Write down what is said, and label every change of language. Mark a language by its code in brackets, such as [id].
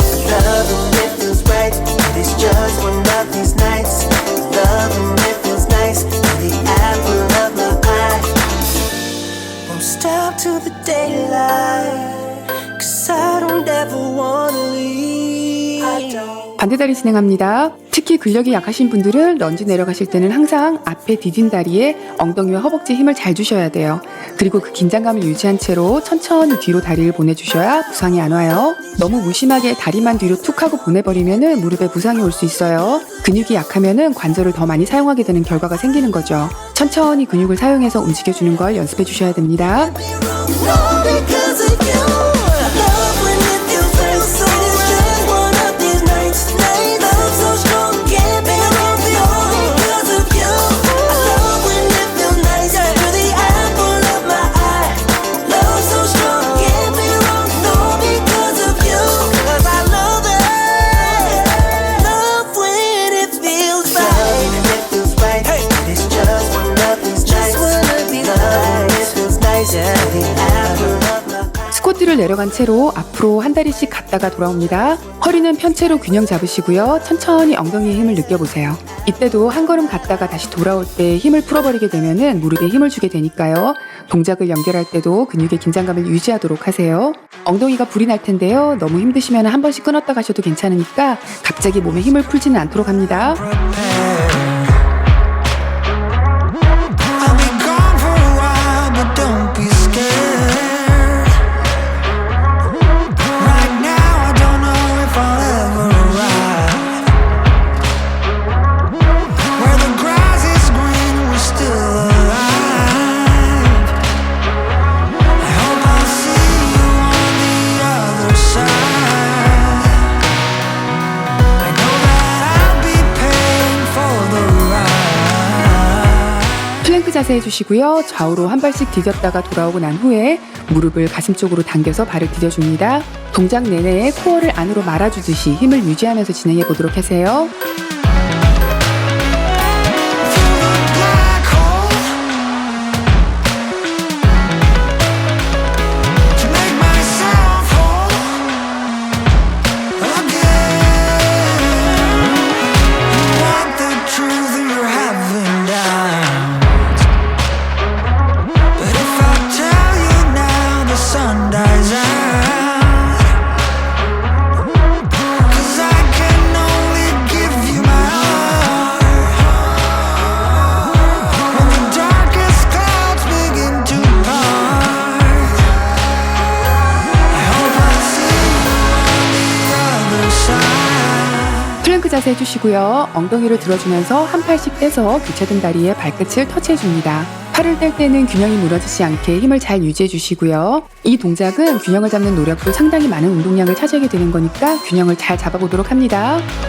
[en] Love when it feels right. And it's just one of these nights. Love when it feels nice. You're the apple of my eye. Won't stop till the daylight. 'Cause I don't ever wanna leave. I don't. [ko] 반대다리 진행합니다. 특히 근력이 약하신 분들은 런지 내려가실 때는 항상 앞에 디딘 다리에 엉덩이와 허벅지에 힘을 잘 주셔야 돼요. 그리고 그 긴장감을 유지한 채로 천천히 뒤로 다리를 보내주셔야 부상이 안 와요. 너무 무심하게 다리만 뒤로 툭 하고 보내버리면 무릎에 부상이 올 수 있어요. 근육이 약하면 관절을 더 많이 사용하게 되는 결과가 생기는 거죠. 천천히 근육을 사용해서 움직여주는 걸 연습해 주셔야 됩니다. [en] No, because of you. Love when it feels right. So it's just one of these nights. Love so strong, can't be wrong. No, because of you. I love when it feels nice. You're the apple of my eye. Love so strong, can't be wrong. No, because of you. 'Cause I love it. Love when it feels right. Love when it feels right. It's just one of these nights. Love when it feels nice. You're the apple of my eye. [ko] 스쿼트를 내려간 채로 앞으로 한 다리씩 갔다가 돌아옵니다. 허리는 편 채로 균형 잡으시고요. 천천히 엉덩이에 힘을 느껴보세요. 이때도 한 걸음 갔다가 다시 돌아올 때 힘을 풀어버리게 되면은 무릎에 힘을 주게 되니까요. 동작을 연결할 때도 근육의 긴장감을 유지하도록 하세요. 엉덩이가 불이 날 텐데요. 너무 힘드시면 한 번씩 끊었다 가셔도 괜찮으니까 갑자기 몸에 힘을 풀지는 않도록 합니다. [en] I'll be gone for a while, but don't be scared. Right now, I don't know if I'll ever arrive. Where the grass is green, we're still alive. I hope I'll see you on the other side. I know that I'll be paying for the ride. [ko] 플랭크 자세 해주시고요. 좌우로 한 발씩 디뎠다가 돌아오고 난 후에 무릎을 가슴 쪽으로 당겨서 발을 디뎌줍니다. 동작 내내 코어를 안으로 말아주듯이 힘을 유지하면서 진행해 보도록 하세요. [en] Black hole to make myself whole again. You want the truth and you're having doubts, but if I tell you now, the sun dies out. 'Cause I can only give you my heart. When the darkest clouds begin to part, I hope I see you on the other side. [ko] 플랭크 자세 해주시고요. 엉덩이를 들어주면서 한 팔씩 떼서 교차된 다리에 발끝을 터치해줍니다. 팔을 뗄 때는 균형이 무너지지 않게 힘을 잘 유지해주시고요. 이 동작은 균형을 잡는 노력도 상당히 많은 운동량을 차지하게 되는 거니까 균형을 잘 잡아보도록 합니다.